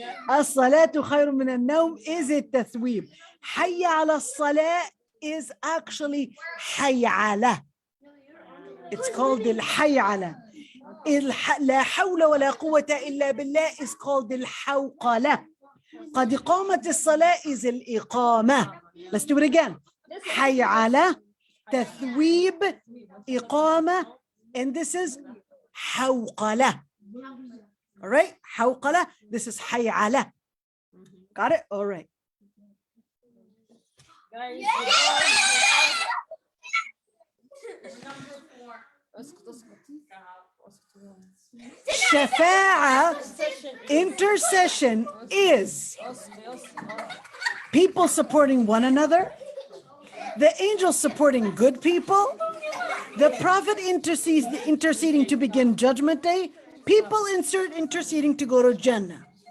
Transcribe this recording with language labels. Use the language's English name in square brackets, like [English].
[Arabic] الصلاة خير من النوم [English] is it [Arabic] تثويب. حي على الصلاة [English] is actually [Arabic] حي على. [English] It's called [Arabic] الحي على. لا حول ولا قوة إلا بالله [English] is called [Arabic] الحوقلة. قد قامت الصلاة [English] is [Arabic] الإقامة. [English] Let's do it again. [Arabic] حي على, تثويب, إقامة, [English] and this is [Arabic] حوقلة. [English] All right, [Arabic] حوقلة, [English] this is [Arabic] حي على. [English] Got it? All right. Shafa'a, intercession, is people supporting one another, the angels supporting good people, the prophet interceding to begin judgment day, people interceding to go to Jannah.